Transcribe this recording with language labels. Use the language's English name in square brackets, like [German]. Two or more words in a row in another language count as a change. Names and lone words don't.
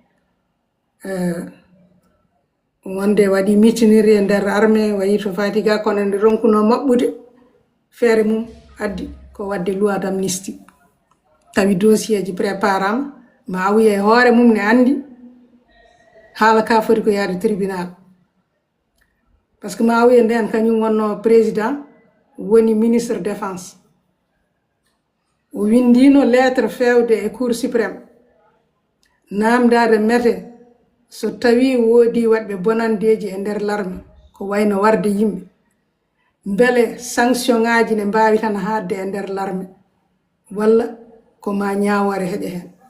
[Fula] wonde waɗi mitiniri e nder armée wayi to fati ga kono nde ronkuno maɓɓude feere mum addi ko wadde [French] loi d'amnistie [Fula] tawi dossier ji préparama Mawuye hoore mum ne andi haala ka foti ko yaade tribunal [French] parce que [Fula] Mawuye nden kañum wonno président woni [French] ministre défense [Fula] o windino lettre fewde e [French] cour suprême [Fula] namdade mete so tawi woodi wadɓe bonandeji e nder l'armée ko wayno warde yimɓe beele sanction ngaji ne mbawi tan hadde e nder l'armée walla ko ma ñawore heƴe hen